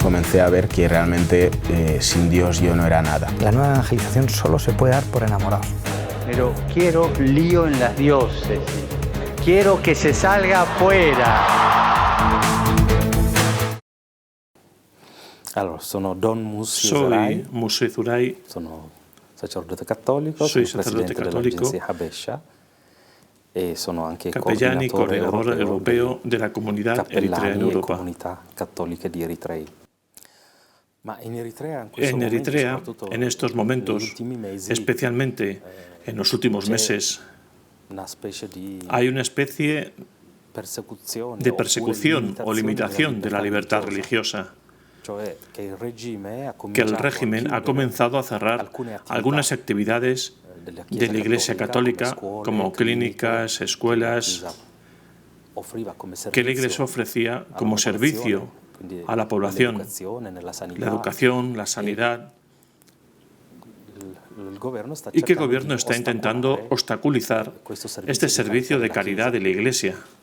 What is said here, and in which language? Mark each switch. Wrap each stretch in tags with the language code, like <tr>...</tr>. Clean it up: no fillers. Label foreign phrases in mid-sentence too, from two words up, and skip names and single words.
<es>empecé a ver que realmente sin Dios yo no era nada. La nueva evangelización solo se puede dar por enamorados. Pero quiero lío en las diócesis. Quiero que se salga afuera.</es> <it>Allora, sono Don Mussi</it> <es>Soy Mussi Zurai,</es> <it>sono sacerdote cattolico,</it> <es>soy</es> <it>sono sacerdote presidente</it> <es>católico,</es> <it>dell'agenzia Habesha e sono anche</it> <es>capellán y coordinador europeo</es> <it>dei</it> <es>de la comunidad eritrea en</es> <it>cappellani e</it> <es>Europa.</es> <it>comunità cattoliche di Eritrei. Ma in Eritrea,</it> <es>En Eritrea, en estos momentos,</es> <it>negli ultimi mesi,</it> <es>especialmente en los últimos meses,</es> <it>una specie di</it> <es>hay una especie</es> <it>persecuzione</it> <es>de persecución o limitación de la libertad</es> <it>religiosa.</it> <es>religiosa,</es> <it>Cioè che il regime ha</it> <es>que el régimen ha comenzado a cerrar algunas actividades de la Iglesia Católica, como clínicas, escuelas, que la Iglesia ofrecía como servicio a la población, la educación, la sanidad, y que el gobierno está intentando obstaculizar este servicio de caridad de la Iglesia.</es>